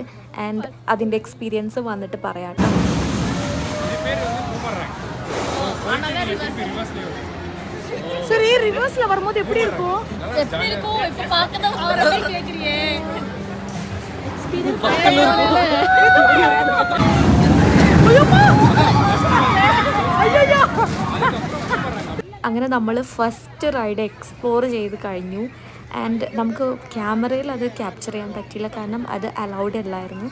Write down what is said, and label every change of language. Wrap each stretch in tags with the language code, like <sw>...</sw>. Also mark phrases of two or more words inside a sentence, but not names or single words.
<ml>ആൻഡ് അതിൻ്റെ എക്സ്പീരിയൻസ് വന്നിട്ട് പറയാട്ടോ.</ml> <ta>சரி, ரிவர்ஸ்ல வரும்போது எப்படி இருக்கும்? இப்ப பார்க்கணும் அவரே கேக்குறியே.</ta> <ml>எக்ஸ்பீரியன்ஸ் അങ്ങനെ നമ്മൾ</ml> <en>first ride explore</en> <ml>ചെയ്ത് കഴിഞ്ഞു. ആൻഡ് നമുക്ക് ക്യാമറയിൽ അത് ക്യാപ്ചർ ചെയ്യാൻ പറ്റിയില്ല, കാരണം അത് അലൗഡ് അല്ലായിരുന്നു.</ml>